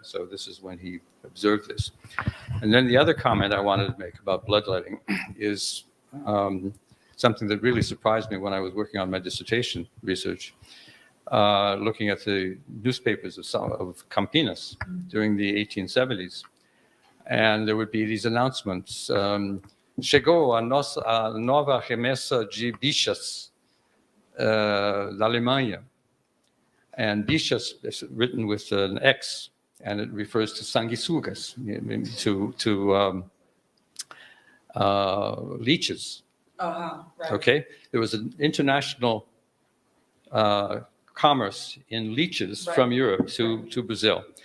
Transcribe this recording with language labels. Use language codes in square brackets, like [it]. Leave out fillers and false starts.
[en] So this is when he observed this. And then the other comment I wanted to make about bloodletting is something that really surprised me when I was working on my dissertation research, looking at the newspapers of Campinas during the 1870s. And there would be these announcements. [pt] Chegou a nova remessa de bichas da Alemanha. [en] And bichas is written with an X, and it refers to sanguessugas, to leeches. Right. Okay, there was an international commerce in leeches from Europe to Brazil.